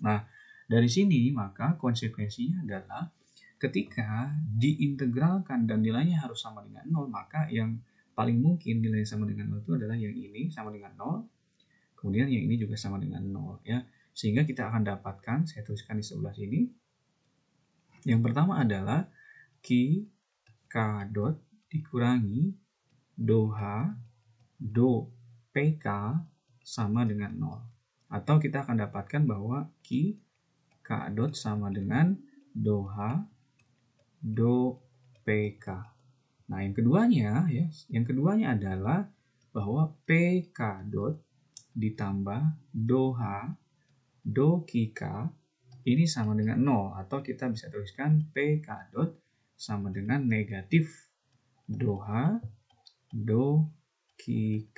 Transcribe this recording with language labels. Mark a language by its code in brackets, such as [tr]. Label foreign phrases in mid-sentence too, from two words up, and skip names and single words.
[id] Nah, dari sini maka konsekuensinya adalah ketika diintegralkan dan nilainya harus sama dengan 0, maka yang paling mungkin nilai sama dengan 0 itu adalah yang ini sama dengan 0, kemudian yang ini juga sama dengan 0 ya. Sehingga kita akan dapatkan, saya tuliskan di sebelah sini. Yang pertama adalah K dot dikurangi do H, do PK sama dengan 0. Atau kita akan dapatkan bahwa K dot sama dengan do H, do PK. Nah, yang keduanya adalah bahwa PK dot ditambah DOH do K ini sama dengan 0, atau kita bisa tuliskan PK dot sama dengan negatif DOH do K.